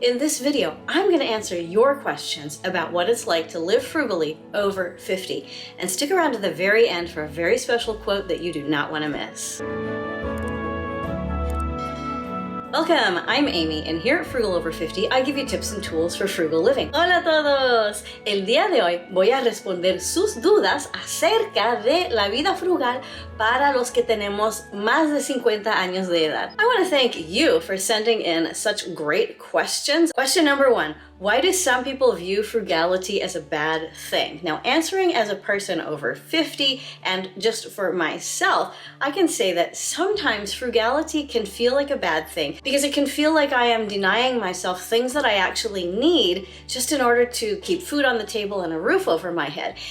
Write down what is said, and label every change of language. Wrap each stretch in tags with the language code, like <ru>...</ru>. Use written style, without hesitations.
<en>In this video, I'm going to answer your questions about what it's like to live frugally over 50. And stick around to the very end for a very special quote that you do not want to miss. Welcome, I'm Amy, and here at Frugal Over 50, I give you tips and tools for frugal living.</en> <es>Hola a todos! El día de hoy voy a responder sus dudas acerca de la vida frugal para los que tenemos más de 50 años de edad.</es> <en>I want to thank you for sending in such great questions. Question number 1. Why do some people view frugality as a bad thing? Now, answering as a person over 50 and just for myself, I can say that sometimes frugality can feel like a bad thing because it can feel like I am denying myself things that I actually need just in order to keep food on the table and a roof over my head.</en>